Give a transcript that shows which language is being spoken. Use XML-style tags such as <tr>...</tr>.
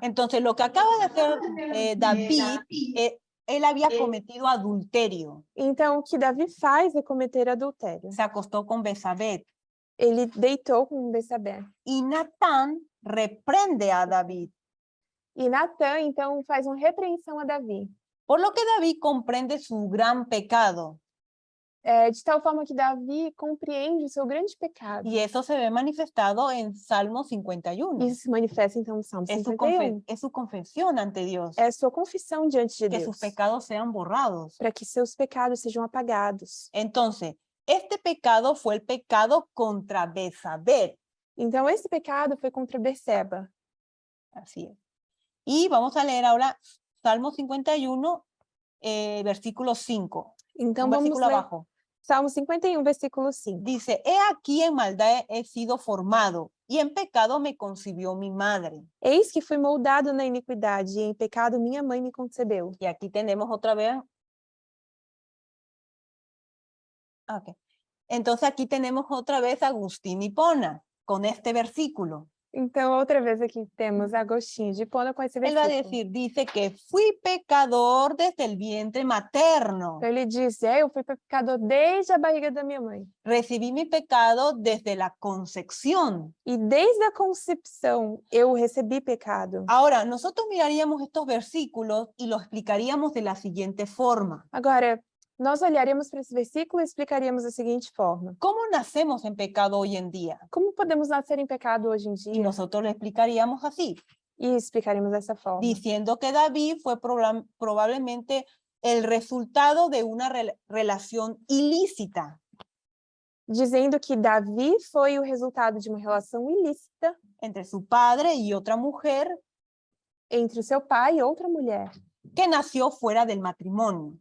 <es>Entonces, lo que acaba de hacer David, él había cometido adulterio.</es> <pt>Então, o que Davi faz é cometer adultério.</pt> <es>Se acostó con Betsabé.</es> <pt>Ele deitou com Betsabé.</pt> <es>Y Natán reprende a David.</es> <pt>E Natã, então, faz uma repreensão a Davi.</pt> <es>Por lo que David comprende su gran pecado.</es> <pt>De tal forma que Davi compreende o seu grande pecado.</pt> <es>Y eso se ve manifestado en Salmo 51.</es> <pt>Isso se manifesta, então, no Salmo 51.</pt> <es>Es su confesión ante Dios.</es> <pt>É a sua confissão diante de</pt> <es>Que</es> <pt>Deus.</pt> <es>sus pecados sean borrados.</es> <pt>Para que seus pecados sejam apagados.</pt> <es>Entonces, este pecado fue el pecado contra Betsabé.</es> <pt>Então, esse pecado foi contra Betseba.</pt> <es>Así es. Y vamos a leer ahora Salmo 51, versículo 5.</es> <pt>Então,</pt> <es>Un</es> <pt>vamos</pt> <es>versículo</es> <pt>ler</pt> <es>abajo. Salmo 51, versículo 5. Dice, he aquí en maldad he sido formado, y en pecado me concibió mi madre.</es> <pt>Eis que fui moldado na iniquidade, e em pecado minha mãe me concebeu.</pt> <es>Y aquí tenemos otra vez. Okay. Entonces aquí tenemos otra vez a Agustín Hipona con este versículo.</es> <pt>Então, outra vez aqui temos Agostinho de Hipona com esse</pt> <es>Él va a</es> <pt>versículo.</pt> <es>decir, dice que fui pecador desde el vientre materno.</es> <pt>Então, ele diz, eu fui pecador desde a barriga da minha mãe.</pt> <es>Recibí mi pecado desde la concepción.</es> <pt>E desde a concepção, eu recebi pecado.</pt> <es>Ahora, nosotros miraríamos estos versículos y los explicaríamos de la siguiente forma.</es> <pt>Agora, nós olharíamos para esse versículo e explicaríamos da seguinte forma.</pt> <es>¿Cómo nacemos en pecado hoy en día?</es> <pt>Como podemos nascer em pecado hoje em</pt> <es>Y</es> <pt>dia?</pt> <es>nosotros lo explicaríamos así,</es> <pt>E explicaríamos dessa forma.</pt> <es>diciendo que David fue probablemente el resultado de una relación ilícita.</es> <pt>Dizendo que Davi foi o resultado de uma relação ilícita</pt> <es>Entre su padre y otra mujer</es> <pt>entre o seu pai e outra mulher,</pt> <es>que nació fuera del matrimonio.</es>